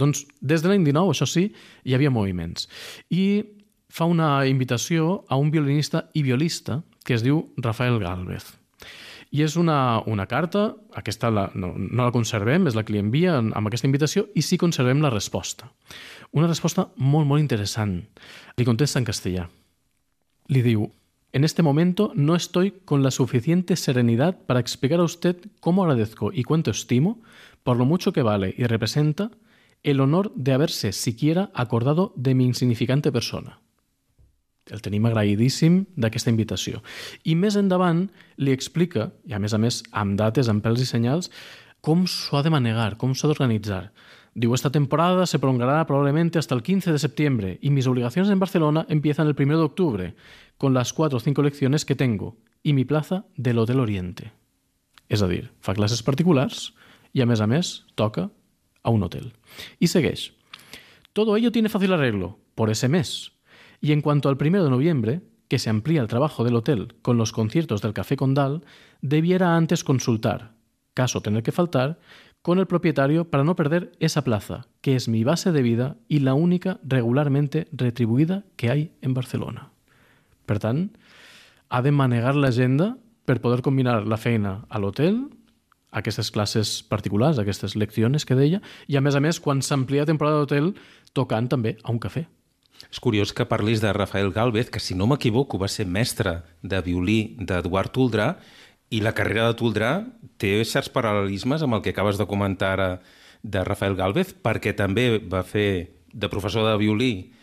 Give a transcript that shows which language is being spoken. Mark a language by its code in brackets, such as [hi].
[ca] Doncs des de l'any 19, això sí, hi havia moviments. I fa una invitació a un violinista i violista que es diu Rafael Gálvez. I és una carta, aquesta no la conservem, és la que li envia amb aquesta invitació, i sí conservem la resposta. Una resposta molt, molt interessant. Li contesta en castellà. Li diu: [es] en este momento no estoy con la suficiente serenidad para explicar a usted cómo agradezco y cuánto estimo por lo mucho que vale y representa el honor de haberse siquiera acordado de mi insignificante persona. [ca] El tenim agraïdíssim d'aquesta invitació. I més endavant li explica, i a més amb dates, amb pèls i senyals, com s'ho ha de manegar, com s'ha d'organitzar. [es] Diu: esta temporada se prolongará probablemente hasta el 15 de septiembre y mis obligaciones en Barcelona empiezan el 1 de octubre con las 4 o 5 lecciones que tengo y mi plaza del Hotel Oriente. [ca] És a dir, fa classes particulars i a més toca a un hotel. I segueix: [es] todo ello tiene fácil arreglo por ese mes. Y en cuanto al 1 de noviembre, que se amplía el trabajo del hotel con los conciertos del Café Condal, debiera antes consultar, caso tener que faltar, con el propietario para no perder esa plaza, que es mi base de vida y la única regularmente retribuida que hay en Barcelona. [ca] Per tant, ha de manegar l'agenda per poder combinar la feina a l'hotel, aquestes classes particulars, aquestes lecciones que deia, i a més, quan s'amplia la temporada d'hotel, tocant també a un cafè. És curiós que parlis de Rafael Gálvez, que, si no m'equivoco, va ser mestre de violí d'Eduard Toldrà, i la carrera de Toldrà té certs paral·lelismes amb el que acabes de comentar ara de Rafael Gálvez, perquè també va fer de professor de violí